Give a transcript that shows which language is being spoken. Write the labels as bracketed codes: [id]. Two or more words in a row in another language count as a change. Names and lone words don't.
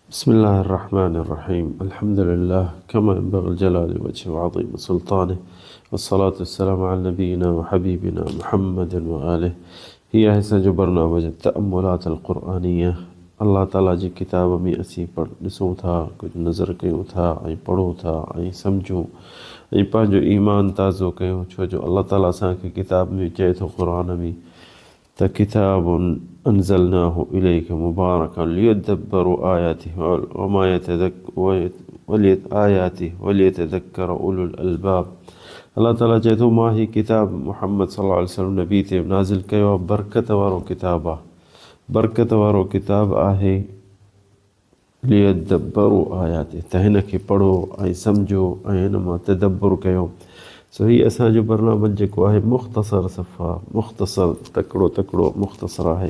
[ar] بسم الله الرحمن الرحيم الحمد لله كما ينبغي الجلال وجهه وعظيم سلطانه والصلاة والسلام على نبينا وحبيبنا محمد وآله [sd] هي जो [ar] برنامج التأملات القرآنية [sd] अल्लाह ताला जी किताब में असीं ॾिसूं था कुझु नज़र कयूं था ऐं पढ़ूं था ऐं सम्झूं ऐं पंहिंजो ईमान ताज़ो कयूं छो जो अल्लाह ताला असांखे किताब में चए थो क़ुर में त [ar] كتاب أنزلناه إليك مبارك ليدبروا آياته وما وليتذكر أولو الألباب. [sd] अल्लाह ताला चए थो मां ही किताब मुहम्मद [ar] صلى الله عليه وسلم [sd] नबी ते नाज़िल कयो आहे, बरकत वारो किताब आहे। बरकत वारो किताब आहे [ar] ليدبروا آياته, [sd] त हिन खे पढ़ो ऐं सम्झो ऐं हिन मां तदब्बुर कयो। सो ही असांजो बरनामो जेको आहे मुख़्तसर सफ़ा मुख़्तसर तकिड़ो मुख़्तसर आहे।